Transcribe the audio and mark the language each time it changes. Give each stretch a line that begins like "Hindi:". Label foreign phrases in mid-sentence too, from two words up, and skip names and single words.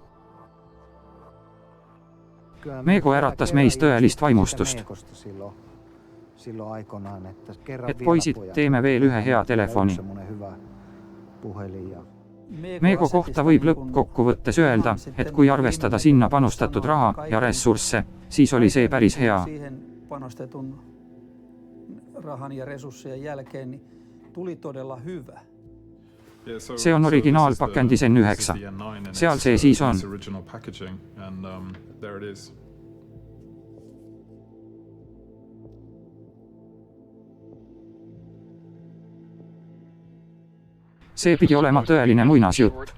Estonian: Mego äratas meis tõelist vaimustust. Et poisid, teeme veel ühe hea telefoni. Mego kohta võib lõppkokkuvõttes öelda, et kui arvestada sinna panustatud raha ja ressursse, siis oli see päris hea.
Finnish: Panostetun rahan ja resurssien jälkeen niin tuli todella hyvä.
Estonian: See on originaalpakendi Zen 9. Seal see siis on. See pidi olema tõeline muinasjutt.